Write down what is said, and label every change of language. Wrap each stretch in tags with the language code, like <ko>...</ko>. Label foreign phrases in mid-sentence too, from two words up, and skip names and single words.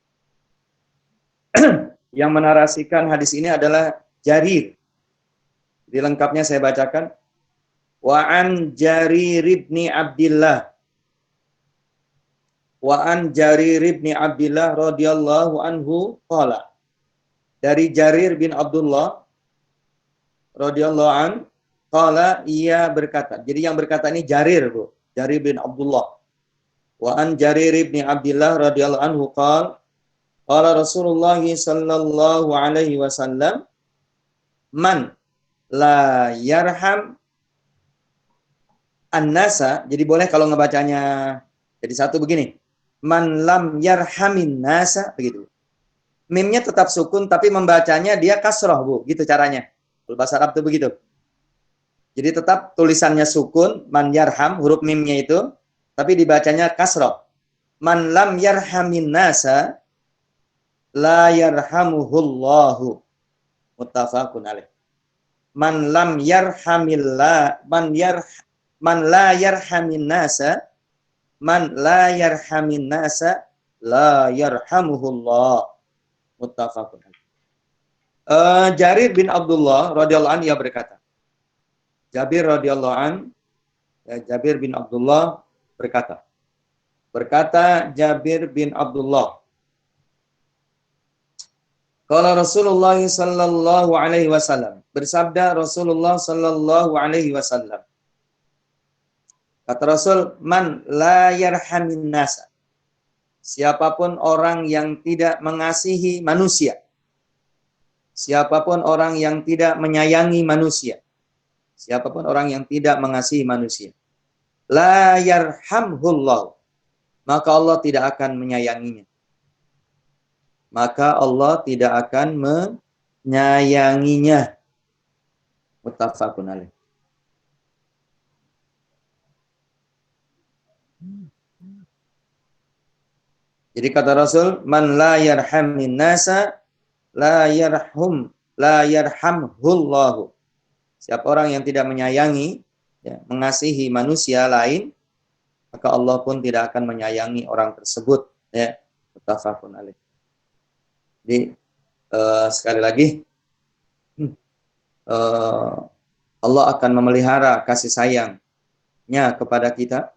<id>Yang menarasikan hadis ini adalah Jarir. Jadi lengkapnya saya bacakan.</id> <ar>وعن جرير بن عبد الله. وعن جرير بن عبد الله رضي الله عنه قال. Dari Jarir bin Abdullah رضي الله عن قال,</ar> <id>ia berkata. Jadi yang berkata ini Jarir, Bu. Jarir bin Abdullah.</id> <ar>وعن جرير بن عبد الله رضي الله عنه قال رسول الله صلى الله عليه وسلم من لا يرحم الناس.</ar> <id>Jadi boleh kalau ngebacanya jadi satu begini.</id> <ar>من لم يرحم الناس,</ar> <id>begitu. Mimnya tetap sukun tapi membacanya dia kasroh, Bu. Gitu caranya. Bahasa Arab itu begitu. Jadi tetap tulisannya sukun,</id> <ar>من يرحم,</ar> <id>huruf mimnya itu, tapi dibacanya kasroh.</id> <ar>من لم يرحم الناس لا يرحمه الله. متفق عليه. من لم يرحم الله من لا يرحم الناس من لا يرحم الناس لا يرحمه الله. متفق عليه.</ar> <id>Jarir bin Abdullah</id> <ar>رضي الله عنه</ar> <id>ia berkata, Jabir</id> <ar>رضي الله عن,</ar> <id>Jabir bin Abdullah berkata</id> <ar>جابر بن عبد الله قال رسول الله صلى الله عليه وسلم, bersabda رسول الله صلى الله عليه وسلم,</ar> <id>kata Rasul,</id> <ar>من لا يرحم الناس,</ar> <id>siapapun orang yang tidak mengasihi manusia, siapapun orang yang tidak menyayangi manusia, siapapun orang yang tidak mengasihi manusia,</id> <ar>لا يرحمه الله,</ar> <id>maka Allah tidak akan menyayanginya. Maka Allah tidak akan menyayanginya.</id> <ar>متفق عليه.</ar> <id>Jadi kata Rasul,</id> <ar>من لا يرحم الناس لا يرحمه الله.</ar> <id>Siapa orang yang tidak menyayangi, ya, mengasihi manusia lain, maka Allah pun tidak akan menyayangi orang tersebut. Ya,</id> <ar>متفق عليه.</ar> <id>Jadi sekali lagi, Allah akan memelihara kasih sayangnya kepada kita.</id>